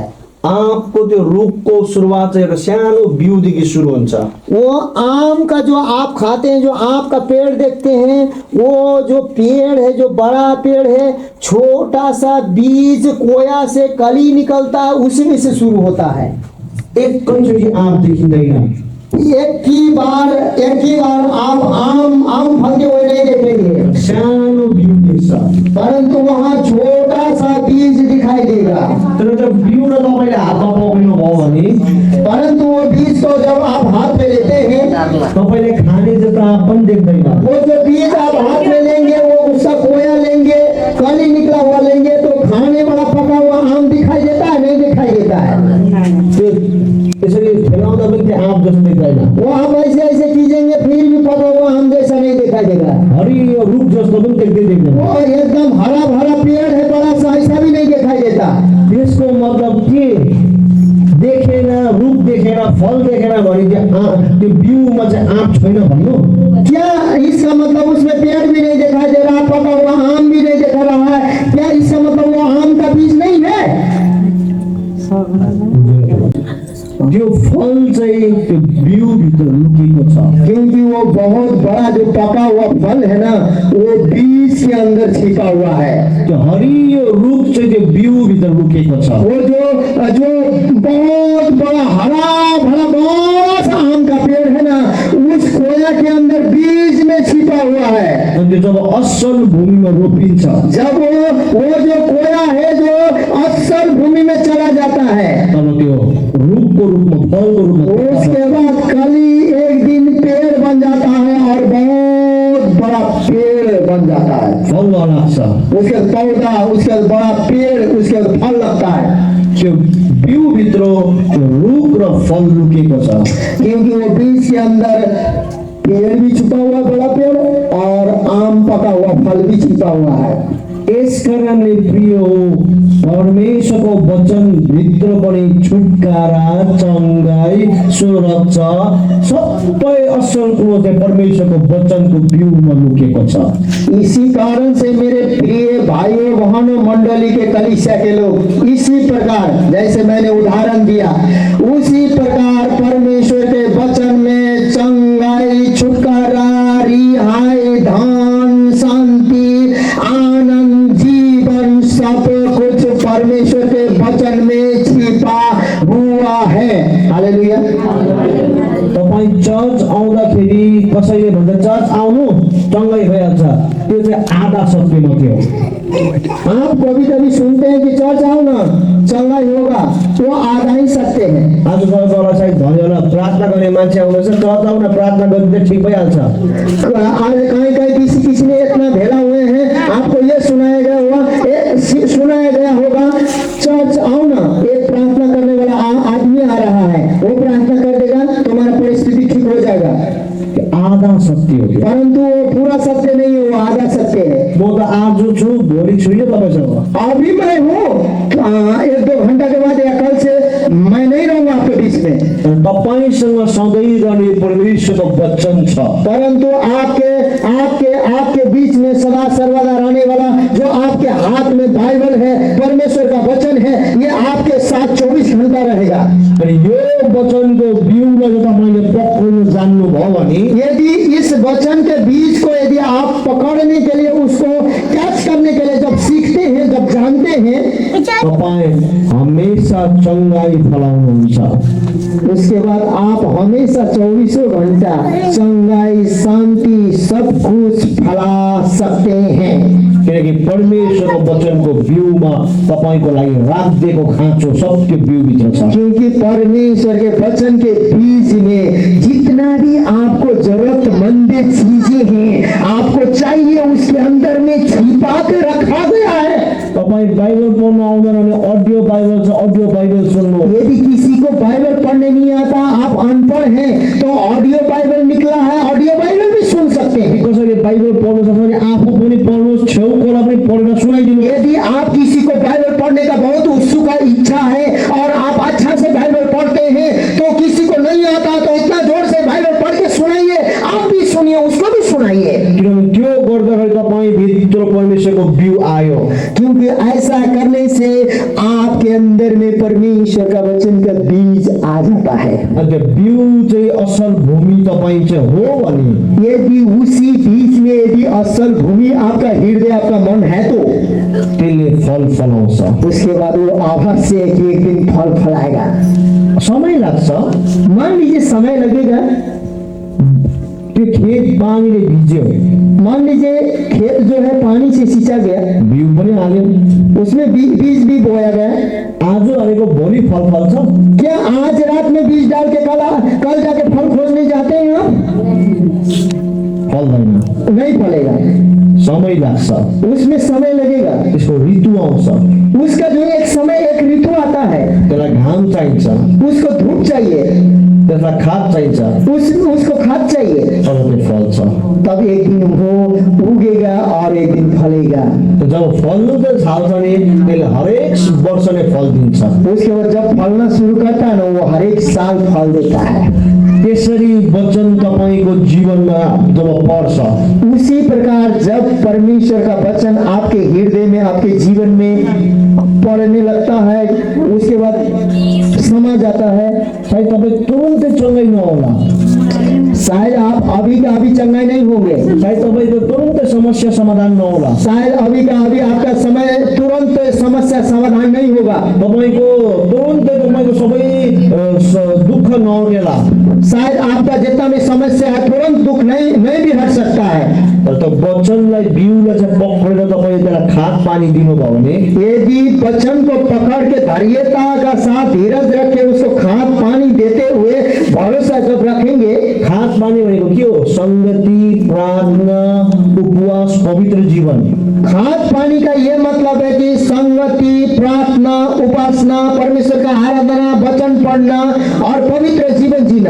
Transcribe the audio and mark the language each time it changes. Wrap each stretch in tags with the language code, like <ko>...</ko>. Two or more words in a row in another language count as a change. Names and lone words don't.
<ne>आँपको त्यो रुखको सुरुवात चाहिँ एउटा सानो बिउदेखि सुरु हुन्छ।</ne> <hi>वो आम का जो आप खाते हैं, जो आम का पेड़ देखते हैं, वो जो पेड़ है, जो बड़ा पेड़ है, छोटा सा बीज कोया से कली निकलता है, उसी में से शुरू होता है।</hi> <ne>एकैचोटि आँप देखिँदैन।</ne> <hi>एक ही बार आप आम फलते हुए नहीं देखेंगे,</hi> <ne>सानो बिउ देख्छ,</ne> <hi>परंतु वहाँ छोटा सा बीज दिखाई देगा।</hi> <ne>तर त्यो बिउ र तपाईँले हातमा पक्रिनु भयो भने,</ne> <hi>परंतु वो बीज को जब आप हाथ में लेते हैं,</hi> <ne>तपाईँले खाने जस्तो आँप पनि देख्दैन।</ne> <hi>वो जो बीज आप हाथ में लेंगे, वो उसका कोया लेंगे, कली निकला हुआ लेंगे, तो खाने वाला पका हुआ आम दिखाई देता है, नहीं दिखाई देता है।</hi> <ne>त्यसरी फैलाउँदा पनि त्यो आँप जस्तो देख्दैन।</ne> <hi>वो आप ऐसे कीजिएंगे, फिर भी पका हुआ आम जैसा नहीं दिखाई देगा।</hi> <ne>हरियो रुख जस्तो पनि देख्दैन।</ne> <hi>वो एकदम हरा भरा पेड़ है, बड़ा सा, ऐसा भी नहीं दिखाई देता।</hi> <ne>त्यसको मतलब के? देखेन फल देखेन भने त्यो बिउमा चाहिँ आँप छैन भन्नु?</ne> <hi>क्या इसका मतलब उसमें पेड़ भी नहीं दिखाई दे रहा, पका हुआ आम भी नहीं दिख रहा है? क्या इसका मतलब वो आम का बीज नहीं है?</hi> <ne>त्यो फल चाहिँ त्यो बिउभित्र लुकेको छ।</ne> <hi>क्योंकि वो बहुत बड़ा जो पका हुआ फल है ना, वो बीज के अंदर छिपा हुआ है।</hi> <ne>त्यो हरियो रुख चाहिँ त्यो बिउभित्र लुकेको छ।</ne> <hi>वो जो बहुत बड़ा हरा भरा बड़ा सा आम का पेड़ है ना, उस कोया के अंदर बीज में छिपा हुआ है।</hi> <ne>अनि त्यो जब असल भूमिमा रोपिन्छ,</ne> <hi>जब वो जो कोया है जो असल भूमि में चला जाता है,</hi> <ne>तब त्यो रुखको रूपमा फलको रूपमा</ne> <hi>उसके बाद कली एक दिन पेड़ बन जाता है और बहुत बड़ा पेड़ बन जाता है।</hi> <ne>फल लाग्छ।</ne> <hi>उसके बाद पौधा, उसके बाद बड़ा पेड़, उसके बाद फल लगता है।</hi> <ne>त्यो बिउभित्र त्यो रुख र फल लुकेको छ।</ne> <hi>क्योंकि वो बीज के अंदर पेड़ भी छुपा हुआ, बड़ा पेड़, और आम पका हुआ फल भी छिपा हुआ है।</hi> <ne>यस कारणले प्रिय हो, परमेश्वरको वचनभित्र पनि छुटकारा, चङ्गाई, सुरक्षा सबै असल कुरो चाहिँ परमेश्वरको वचनको बिउमा लुकेको छ।</ne> <hi>इसी कारण से मेरे प्रिय भाइयों बहनों मंडली के कलीसिया के लोग इसी प्रकार, जैसे मैंने उदाहरण दिया, उसी प्रकार परमेश्वर के वचन में चंगाई, छुटकारा, रिहाई, धन, शांति, आनंद, जीवन सब कुछ परमेश्वर के वचन में छिपा हुआ है।</hi> <ne>हालेलुया। तपाईँ चर्च आउँदाखेरि कसैले भन्छ चर्च आउनु चङ्गाई भइहाल्छ, त्यो चाहिँ आधा सत्य मात्रै हो।</ne> <hi>आप कभी कभी सुनते हैं कि चर्च आओ ना चंगाई होगा, वो आधा ही सत्य है।</hi> <ne>आज तपाईँ सायद भन्यो होला प्रार्थना गर्ने मान्छे आउँदैछ, चर्च आउन प्रार्थना गर्दा ठिक भइहाल्छ।</ne> <hi>आज कहीं कहीं किसी ने इतना भेला हुए हैं, आपको ये सुनाया गया होगा चर्च आओ ना, एक प्रार्थना करने वाला आदमी आ रहा है, वो प्रार्थना कर देगा, तुम्हारा परिस्थिति ठीक हो जाएगा।</hi> <ne>आधा सत्य हो त्यो।</ne> <hi>परंतु वो पूरा सत्य नहीं है, वो आधा सत्य है।</hi> <ne>म त आज छु, भोलि छुइनँ तपाईँसँग।</ne> <hi>अभी मैं हूँ, 1-2 घंटा के बाद या कल से मैं नहीं रहूंगा आपके बीच में।</hi> <ne>तपाईसँग सधैँ रहने परमेश्वरको वचन छ।</ne> <hi>परंतु आपके बीच में सदा सर्वदा रहने वाला जो आपके हाथ में बाइबल है, परमेश्वर का वचन है, ये आपके साथ 24 घंटा रहेगा।</hi> <ne>अनि यो वचनको बिउलाई जो तपाईँले पक्राउन जान्नुभयो भने,</ne> <hi>यदि इस वचन के बीज को यदि आप पकड़ने के लिए, उसको कैच करने के लिए जब सीखते हैं, जब जानते हैं,</hi> <ne>तपाईँ हमेशा चङ्गाई फलाउनुहुन्छ।</ne> <hi>उसके बाद आप हमेशा 24 घंटा चंगाई, शांति सब कुछ फैला सकते हैं।</hi> <ne>किनकि परमेश्वरको वचनको बिउमा तपाईँको लागि राखिदिएको खाँचो सब त्यो बिउभित्र छ।</ne> <hi>क्योंकि परमेश्वर के वचन के बीज में जितना भी आपको जरूरतमंद चीजें हैं, आपको चाहिए, उसके अंदर में छिपा के रखा गया है।</hi> <ne>तपाईँ बाइबल पढ्न आउँदैन भने अडियो बाइबल छ, अडियो बाइबल सुन्नु।</ne> <hi>यदि किसी को बाइबल पढ़ने नहीं आता, आप अनपढ़ हैं, तो ऑडियो बाइबल निकला है, ऑडियो बाइबल भी सुन सकते हैं।</hi> <ne>कसैले बाइबल पढ्नु सक्छ भने आफू पनि पढ्नुहोस्, छेउकोलाई पनि पढेर सुनाइदिनु।</ne> <hi>यदि आप किसी को बाइबल पढ़ने का बहुत उत्सुक इच्छा है और आप अच्छा से बाइबल पढ़ते हैं, तो किसी को नहीं आता तो इतना जोर से बाइबल पढ़ के सुनाइए, आप भी सुनिए, उसको भी सुनाइए।</hi> <ne>किनभने त्यो गर्दाखेरि तपाईँ भित्र परमेश्वरको बिउ आयो।</ne> <hi>क्योंकि ऐसा करने से आपके अंदर में परमेश्वर का वचन का बीज आ जाता है।</hi> <ne>अनि त्यो बिउ चाहिँ असल भूमि तपाईँ चाहिँ हो भने,</ne> <hi>यदि उसी बीज में यदि असल भूमि आपका हृदय, आपका मन है, तो</hi> <ne>त्यसले फल फलाउँछ।</ne> <hi>उसके बाद वो अवश्य एक दिन फल फलाएगा।</hi> <ne>समय लाग्छ।</ne> <hi>मान लीजिए समय लगेगा,</hi> <ne>त्यो खेत पानीले भिज्यो,</ne> <hi>मान लीजिए खेत जो है पानी से सींचा गया,</hi> <ne>बिउ पनि हाल्यो,</ne> <hi>उसमें बीज भी बोया गया।</hi> <ne>आज हालेको भोलि फल फल्छ?</ne> <hi>क्या आज रात में बीज डाल के कल जाके फल खोजने जाते हैं आप?</hi> <ne>फल्दैन,</ne> <hi>नहीं फलेगा,</hi> <ne>समय लाग्छ।</ne> <hi>उसमें समय लगेगा,</hi> <ne>त्यसको ऋतु आउँछ,</ne> <hi>उसका जो एक समय, एक ऋतु आता है,</hi> <ne>त्यसलाई घाम चाहिन्छ,</ne> <hi>उसको धूप चाहिए,</hi> <ne>त्यसलाई खाद चाहिन्छ,</ne> <hi>उसको खाद चाहिए,</hi> <ne>तब त्यो फल्छ।</ne> <hi>तब एक दिन वो उगेगा और एक दिन फलेगा।</hi> <ne>तो जब फल्नु त थाल्छ नि त्यसले हरेक वर्ष नै फल दिन्छ।</ne> <hi>उसके बाद जब फलना शुरू करता है ना, वो हर एक साल फल देता है।</hi> <ne>त्यसरी वचन तपाईको जीवनमा जब पर्छ,</ne> <hi>उसी प्रकार जब परमेश्वर का वचन आपके हृदय में, आपके जीवन में पड़ने लगता है, उसके बाद समा जाता है,</hi> <ne>सायद तपाईँ तुरुन्तै चङ्गै नहोला,</ne> <hi>शायद आप अभी का अभी चंगाई नहीं होंगे,</hi> <ne>सायद तपाईँको तुरुन्तै समस्या समाधान नहोला,</ne> <hi>शायद अभी का अभी आपका समय तुरंत समस्या समाधान नहीं होगा,</hi> <ne>तपाईँको तुरुन्तै तपाईँको सबै दुःख नहुनेला,</ne> <hi>शायद आपका जितना भी समस्या है तुरंत दुख नहीं भी हट सकता है।</hi> <ne>तर त्यो वचनलाई बिउलाई चाहिँ पक्रेर तपाईँले त्यसलाई खाद पानी दिनुभयो भने,</ne> <hi>यदि वचन को पकड़ के धैर्यता का साथ धीरज रख के उसको खाद पानी देते हुए भरोसा जब रखेंगे,</hi> <ne>खाद पानी भनेको के हो? संगति, प्रार्थना, उपवास, पवित्र जीवन।</ne> <hi>खाद पानी का ये मतलब है कि संगति, प्रार्थना, उपासना, परमेश्वर का आराधना, वचन पढ़ना और पवित्र जीवन जीना,</hi>